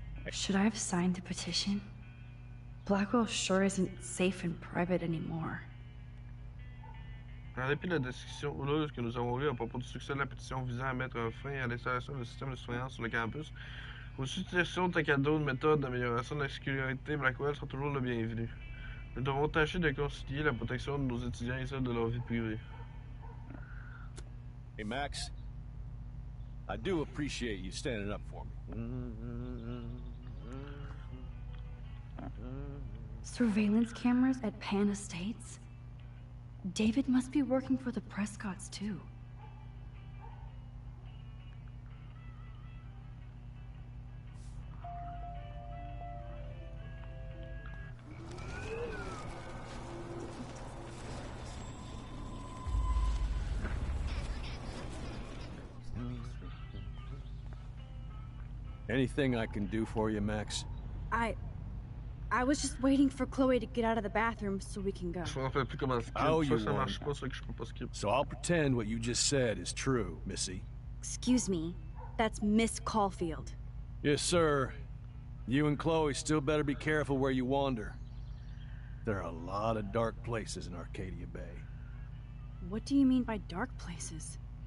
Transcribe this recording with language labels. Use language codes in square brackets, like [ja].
[en] Should I have signed the petition? Blackwell sure isn't safe and private anymore. [fr] En dépit de la discussion houleuse que nous avons eue à propos du succès de la pétition visant à mettre fin à l'installation d'un système de surveillance sur le campus, vos suggestions de cadeaux de méthodes d'amélioration de la sécurité Blackwell sont toujours le bienvenu. Nous devons tâcher de concilier la protection de nos étudiants et celle de leur vie privée. [en] Hey, Max. I do appreciate you standing up for me. Surveillance cameras at Pan Estates? David must be working for the Prescotts, too. Anything I can do for you, Max? I was just waiting for Chloe to get out of the bathroom so we can go. [fr] Je me rappelle plus comment [en] Oh, you [fr] ça marche pas, c'est que je peux pas skip. [en] So I'll pretend what you just said is true, Missy. Excuse me, that's Miss Caulfield. Yes, sir. You and Chloe still better be careful where you wander. There are a lot of dark places in Arcadia Bay. What do you mean by dark places?